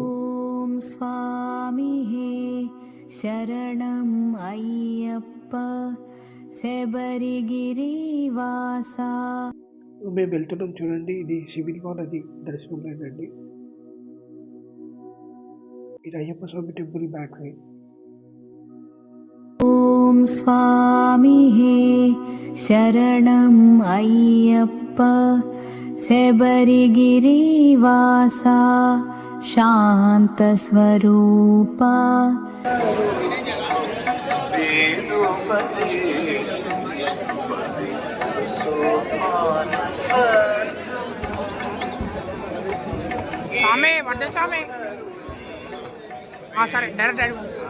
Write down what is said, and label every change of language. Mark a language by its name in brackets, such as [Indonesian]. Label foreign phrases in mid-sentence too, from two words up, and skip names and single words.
[Sanskrit] ఓం స్వామి శరణం అయ్యప్ప శబరిగిరివాస. [Telugu] మేము వెళ్తున్నాం చూడండి. ఇది సివిల్ వాళ్ళది దర్శనం లేదండి. ఇది అయ్యప్ప స్వామి [English] temple back side. [Sanskrit] ఓం ॐ स्वामी शरणम् अय्यप्प शबरिगिरिवासा शान्तस्वरूपा [Telugu] స్వామి పడ్డ స్వామి సరే డైరెక్ట్ అడుగు